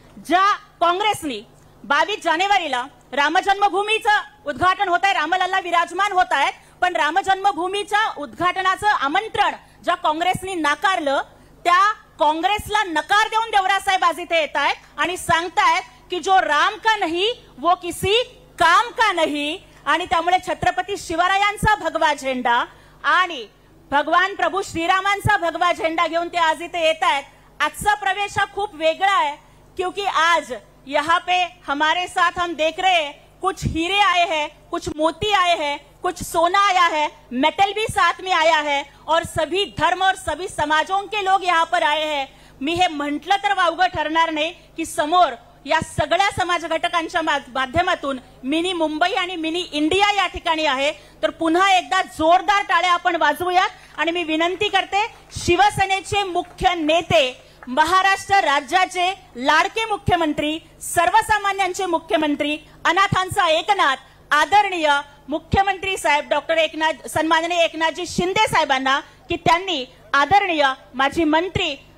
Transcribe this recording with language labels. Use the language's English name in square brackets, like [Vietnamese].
[Marathi] ज्या काँग्रेसनी 22 जानेवारीला रामजन्मभूमीचं उद्घाटन होत आहे, रामलल्ला विराजमान होत आहेत, पण रामजन्मभूमीच्या उद्घाटनाचं आमंत्रण ज्या काँग्रेसनी नाकारलं त्या काँग्रेसला नकार देऊन देवरासाहेब आज इथे येत आहेत आणि सांगतायत की [Hindi] जो राम का नहीं [Marathi] वो किसी काम का नहीं. आणि त्यामुळे छत्रपती शिवरायांचा भगवा झेंडा आणि भगवान प्रभू श्रीरामांचा भगवा झेंडा घेऊन ते आज इथे येत आहेत. आजचा प्रवेश हा खूप वेगळा [Hindi] है क्योंकि आज यहाँ पे हमारे साथ हम देख रहे हैं कुछ हीरे आए हैं, कुछ मोती आए हैं, कुछ सोना आया है, मेटल भी साथ में आया है और सभी धर्म और सभी समाजों के लोग यहाँ पर आए हैं. [Marathi] मी हे म्हटलं तर वावगं ठरणार नाही की समोर या सगळ्या समाज घटकांच्या माध्यमातून मिनी मुंबई आणि मिनी इंडिया या ठिकाणी आहे. तर पुन्हा एकदा जोरदार टाळ्या आपण वाजवूयात आणि मी विनंती करते शिवसेनेचे मुख्य नेते, महाराष्ट्र राज्याचे लाडके मुख्यमंत्री, सर्वसामान्यांचे मुख्यमंत्री, अनाथांचा एकनाथ, आदरणीय मुख्यमंत्री साहेब डॉक्टर सन्माननीय एकनाथजी शिंदे साहेबांना की त्यांनी आदरणीय माजी मंत्री